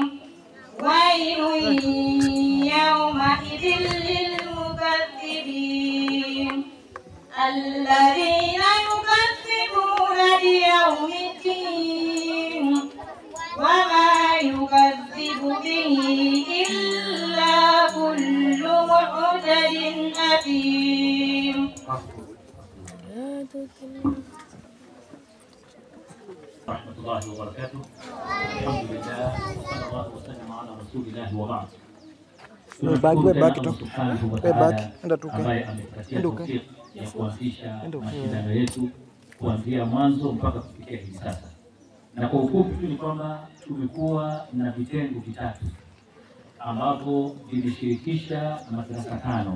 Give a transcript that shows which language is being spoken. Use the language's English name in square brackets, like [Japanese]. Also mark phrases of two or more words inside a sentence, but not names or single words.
[Arabic] ويل يومئذ للمكذبين الذين يكذبون بيوم الدين وما يكذب به إلا كل معتد أثيم. ورحمة الله وبركاته. الحمد لله وصلى الله وسلم على رسول الله وبعد. [Swahili] Ambaye amepatia tawfik ya kuanzisha mashindano yetu kuanzia mwanzo mpaka kufikia hivi sasa. Na kwa ufupi tu ni kwamba tumekuwa na vitengo vitatu ambapo vilishirikisha madrasa 5.